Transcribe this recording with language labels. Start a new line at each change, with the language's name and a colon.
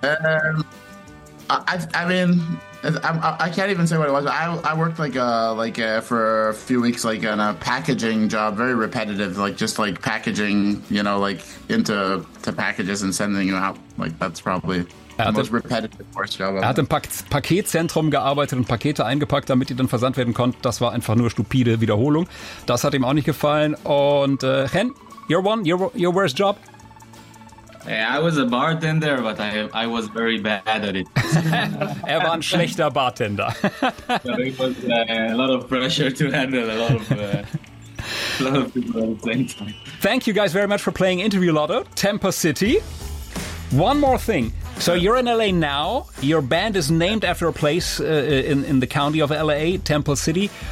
English: I can't even say what it was. I worked for a few weeks on a packaging job, very repetitive, just packaging, into packages and sending you out. That's probably the most repetitive worst job.
German: Er hat im Paketzentrum gearbeitet und Pakete eingepackt, damit die dann versandt werden konnten. Das war einfach nur stupide Wiederholung. Das hat ihm auch nicht gefallen.
English: Und Chen, your worst job? I was a bartender, but I was very bad at it.
German: Er war ein schlechter Bartender.
English: So it was a lot of pressure to handle, a lot of people at the same time. Thank you guys very much for playing Interview Lotto, Tampa City. One more thing. So you're in L.A. now. Your band is named after a place in the county of L.A., Temple City.